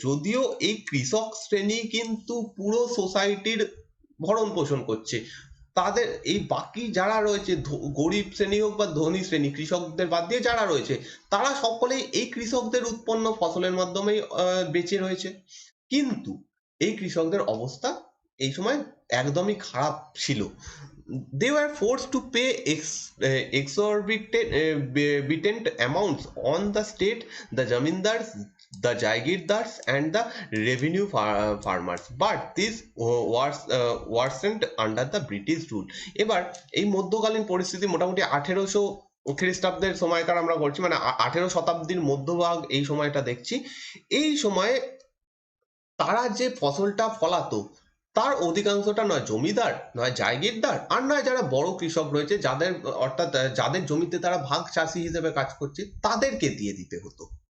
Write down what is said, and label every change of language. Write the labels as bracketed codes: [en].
[bn] যদিও এই কৃষক শ্রেণী কিন্তু পুরো সোসাইটির ভরণ পোষণ করছে, তাদের এই বাকি যারা রয়েছে গরিব শ্রেণী হোক বা ধনী শ্রেণী, কৃষকদের বাদ দিয়ে যারা রয়েছে তারা সকলেই এই কৃষকদের উৎপন্ন ফসলের মাধ্যমেই বেঁচে রয়েছে। কিন্তু এই কৃষকদের অবস্থা এই সময় একদমই খারাপ ছিল। [en] They were forced to pay exorbitant amounts on the state, the zamindars, the jagirdars and the revenue farmers, but this was worsened under the British rule. [bn] এবার এই মধ্যকালীন পরিস্থিতি মোটামুটি 1800 খ্রিস্টাব্দের সময়কার আমরা বলছি, মানে 18 শতাব্দীর মধ্যভাগ এই সময়টা দেখছি। এই সময়ে তারা যে ফসলটা ফলাতো তার অধিকাংশটা নয় জমিদার, নয় জায়গিরদার, আর নয় যারা বড় কৃষক রয়েছে, যাদের অর্থাৎ যাদের জমিতে তারা ভাগ চাষি হিসেবে কাজ করছে, তাদেরকে দিয়ে দিতে হতো।